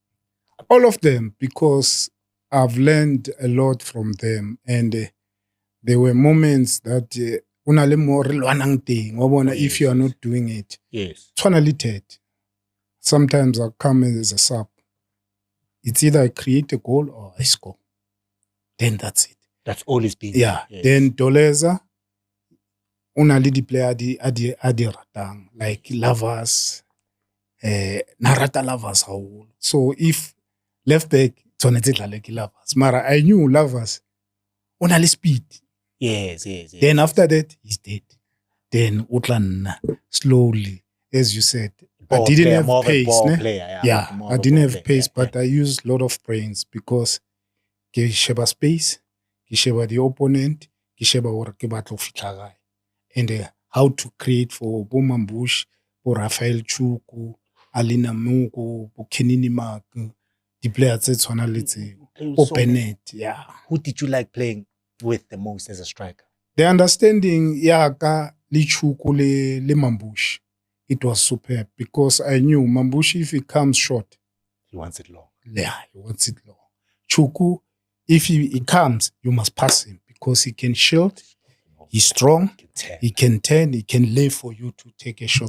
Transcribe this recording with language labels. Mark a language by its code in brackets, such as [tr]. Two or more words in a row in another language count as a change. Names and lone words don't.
[en] All of them, because I've learned a lot from them, and there were moments that if you are not doing it. Yes. Sometimes I come as a sub. It's either I create a goal or I score. Then that's it. That's always been. Yeah. Yes. [st] Then Doleza, una le di-player adi ratang, like Lovers, narata Lovers haholo. [en] So if left back, [st] tshwanetse dlale ke Lovers. [en] Mara I knew Lovers, [st] una le speed. [en] Yes. Then after that, he's dead. Then Utlanna, slowly, as you said. I didn't have pace. I didn't have pace, but I used a lot of brains because [st] ke sheba [en] space, [st] ke sheba [en] the opponent, [st] ke sheba hore ke batla ho fihla kae. [en] And how to create for Bo Mambush, for Rafael Chukwu, Alina Mungu, for Kenini Mark, the players that [st] tshwana le tseo. [en] Open it, yeah. Who did you like playing with the most as a striker? The understanding, [st] ka le Chukwu le Mambush, [en] it was superb because I knew Mambush, if he comes short, he wants it long. Yeah, he wants it long. Chukwu, if he comes, you must pass him because he can shield. He's strong. He can turn. He can lay for you to take a shot.